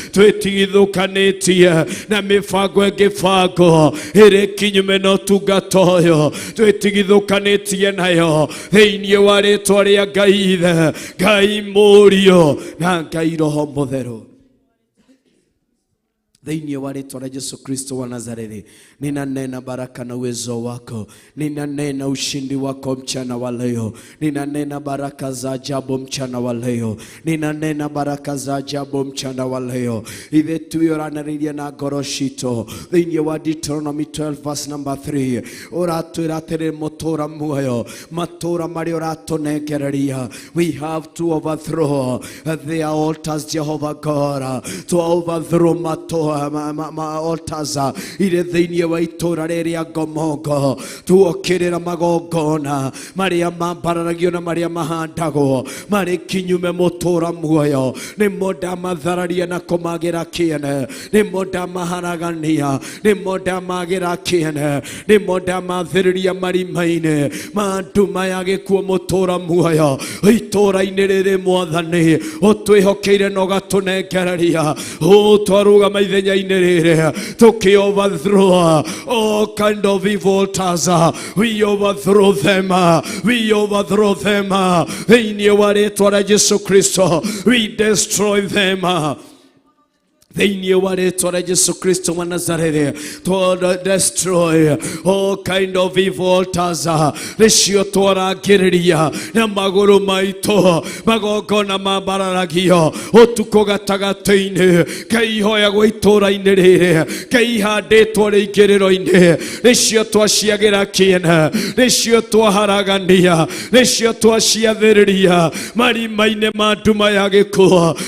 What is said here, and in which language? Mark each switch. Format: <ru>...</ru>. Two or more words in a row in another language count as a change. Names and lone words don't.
<ki>Twĩtigithũkanĩtie na mĩbango ĩngĩbangwo ĩrĩ kinyume na ũtungata ũyũ. Twĩtigithũkanĩtie nayo thĩinĩ wa rĩtwa rĩa Ngai Ithe, Ngai Mũriũ na Ngai Roho Mũtheru. Thĩinĩ wa rĩtwa rĩa Jesu Kristo wa Nazareti,</ki> <sw>ninanena baraka na uwezo wako, ninanena ushindi wako mchana wa leo, ninanena baraka za ajabu mchana wa leo, ninanena baraka za ajabu mchana wa leo.</sw> <ki>Ithe tuĩ ũranarĩirie na ngoro citũ, thĩinĩ wa</ki> <en>Deuteronomy twelve verse number three,</en> <ki>ũratwĩra atĩrĩ, mũtũũra muoyo, matũũra marĩa ũratũnengereria,</ki> <en>we have to overthrow their altars, Jehovah God, to overthrow</en> <ki>matũũra, ma, ma, ma, altars, uh, irĩ thĩinĩ wa itũũra rĩrĩa ngomongo, tuokĩrĩra magongona marĩa mambararagio na marĩa mahandagwo marĩ kinyume mũtũũra muoyo, nĩmo ndamathararia na kũmagĩra kĩene, nĩmo ndamaharagania, nĩmo ndamagĩra kĩene, nĩmo ndamathĩrĩria marima-inĩ ma nduma ya gĩkuũ mũtũũra muoyo. Itũũra-inĩ rĩrĩ Mwathani, ũtwĩhokeire na ũgatũnengereria. Ũ, twarũgama ithenya-inĩ rĩrĩ, tũkĩ</ki> <en>overthrow all kind of evil altars. We overthrow them. We overthrow them.</en> <ki>Thĩinĩ wa rĩtwa rĩa Jesu Kristo,</ki> <en>we destroy them.</en> <ki>Thĩinĩ wa rĩtwa rĩa Jesu Kristo wa Nazareti,</ki> <en>to destroy all kind of evil altars.</en> <ki>Nĩcio twarangĩrĩria na magũrũ maitũ, magongona mambararagio ũtukũ gatagatĩ-inĩ. Ngai, hoyagwo itũũra-inĩ rĩrĩ, Ngai, handĩtwo rĩingĩrĩro-inĩ, nĩcio twaciagĩra kĩene, nĩcio twaharagania, nĩcio twaciathĩrĩria marima-inĩ ma nduma ya gĩkuũ.</ki>